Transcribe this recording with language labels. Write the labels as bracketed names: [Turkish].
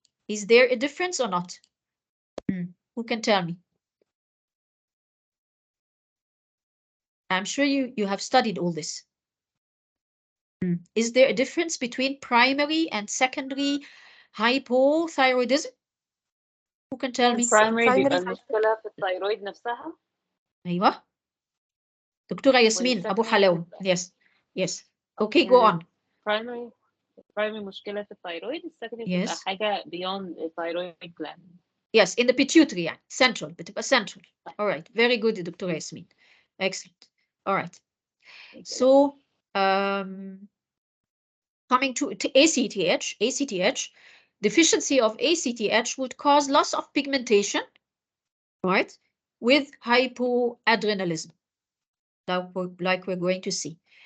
[English] Is there a difference or not? Who can tell me? I'm sure you have studied all this. Is there a difference between primary and secondary hypothyroidism? Who can tell me? [Arabic] primary بيبقى المشكلة في الثايرويد نفسها. أيوة. دكتورة ياسمين أبو حلاوة. [English] Yes. Yes. Okay, go on. [Arabic] primary مشكلة في الثايرويد، السكندري بتبقى [English] Yes. [Arabic] حاجة [English] beyond the thyroid gland. Yes, in the pituitary يعني central [Arabic] بتبقى [English] central. All right, very good دكتورة ياسمين. Excellent. All right. So coming to ACTH, deficiency of ACTH would cause loss of pigmentation, right, with hypoadrenalism, like we're going to see.